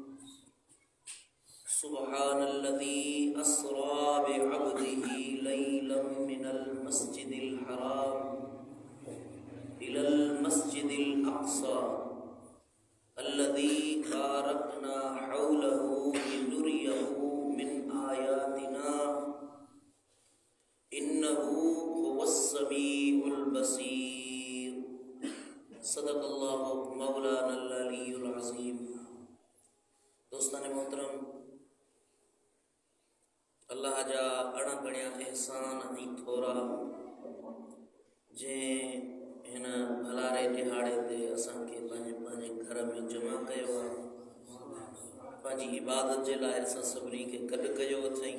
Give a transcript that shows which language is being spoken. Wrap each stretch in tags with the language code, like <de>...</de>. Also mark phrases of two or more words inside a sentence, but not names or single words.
<ar>سبحان الذي أسرى بعبده ليلا من المسجد الحرام إلى المسجد الأقصى الذي باركنا حوله لنريه من آياتنا إنه هو السميع البصير. صدق الله مولانا العلي العظيم.</ar> <sd>दोस्तान मोहतरम, अल्लाह जा अणगणिया एहसान ऐं थोरा जंहिं हिन भलारे ॾिहाड़े ते असांखे पंहिंजे घर में जमा कयो आहे, पंहिंजी इबादत जे लाइ असां सभिनी खे गॾु कयो अथई।</sd>